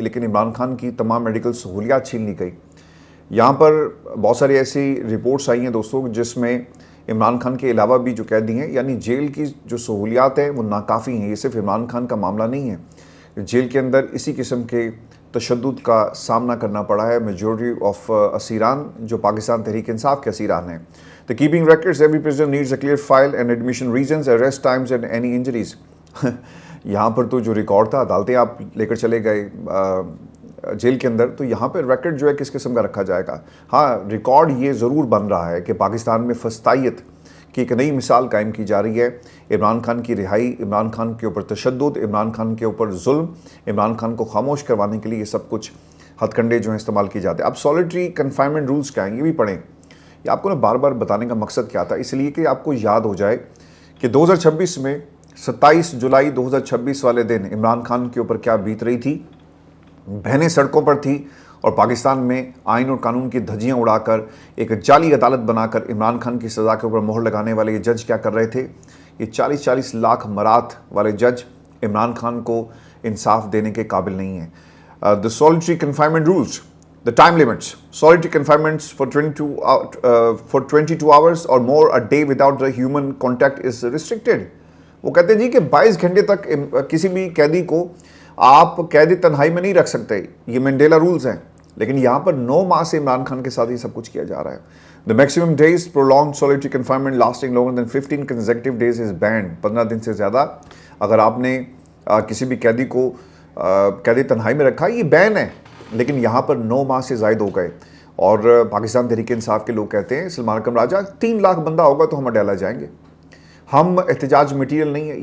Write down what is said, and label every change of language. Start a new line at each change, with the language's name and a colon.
Urdu: لیکن عمران خان کی تمام میڈیکل سہولیات چھین لی گئی. یہاں پر بہت ساری ایسی رپورٹس آئی ہیں دوستوں جس میں عمران خان کے علاوہ بھی جو قیدی ہیں, یعنی جیل کی جو سہولیات ہیں وہ ناکافی ہیں. یہ صرف عمران خان کا معاملہ نہیں ہے, جیل کے اندر اسی قسم کے تشدد کا سامنا کرنا پڑا ہے
English: majority of
Urdu: اسیران جو پاکستان تحریک انصاف کے اسیران ہیں.
English: The keeping records, every prisoner needs a clear file and admission reasons, arrest times and any injuries.
Urdu: یہاں پر تو جو ریکارڈ تھا, عدالتیں آپ لے کر چلے گئے جیل کے اندر, تو یہاں پہ ریکارڈ جو ہے کس قسم کا رکھا جائے گا. ہاں ریکارڈ یہ ضرور بن رہا ہے کہ پاکستان میں فسطائیت کی ایک نئی مثال قائم کی جا رہی ہے. عمران خان کی رہائی, عمران خان کے اوپر تشدد, عمران خان کے اوپر ظلم, عمران خان کو خاموش کروانے کے لیے یہ سب کچھ ہتھ کنڈے جو ہیں استعمال کیے جاتے ہیں. اب سولیٹری کنفائنمنٹ رولز کیا ہیں یہ بھی پڑھیں. یہ آپ کو نا بار بار بتانے کا مقصد کیا تھا, اس لیے کہ آپ کو یاد ہو جائے کہ 2026 میں 27 جولائی 2026 والے دن عمران خان کے اوپر کیا بیت رہی تھی. بہنیں سڑکوں پر تھی اور پاکستان میں آئین اور قانون کی دھجیاں اڑا کر ایک جعلی عدالت بنا کر عمران خان کی سزا کے اوپر مہر لگانے والے یہ جج کیا کر رہے تھے. یہ 40 لاکھ مرات والے جج عمران خان کو انصاف دینے کے قابل نہیں ہیں.
English: The solitary confinement rules, the time limits, solitary confinements for 22 hours or more a day without the human contact is restricted.
Urdu: وہ کہتے ہیں جی کہ 22 گھنٹے تک کسی بھی قیدی کو آپ قید تنہائی میں نہیں رکھ سکتے, یہ منڈیلا رولز ہیں. لیکن یہاں پر 9 ماہ سے عمران خان کے ساتھ یہ سب کچھ کیا جا رہا ہے.
English: The maximum days prolonged solitary confinement lasting longer than 15 consecutive days is banned.
Urdu: 15 دن سے زیادہ اگر آپ نے کسی بھی قیدی کو قید تنہائی میں رکھا, یہ بین ہے. لیکن یہاں پر 9 ماہ سے زائد ہو گئے. اور پاکستان تحریک انصاف کے لوگ کہتے ہیں سلمان اکرم راجہ 3 لاکھ بندہ ہوگا تو ہم اڈیالہ جائیں گے, ہم احتجاج مٹیریل نہیں ہے.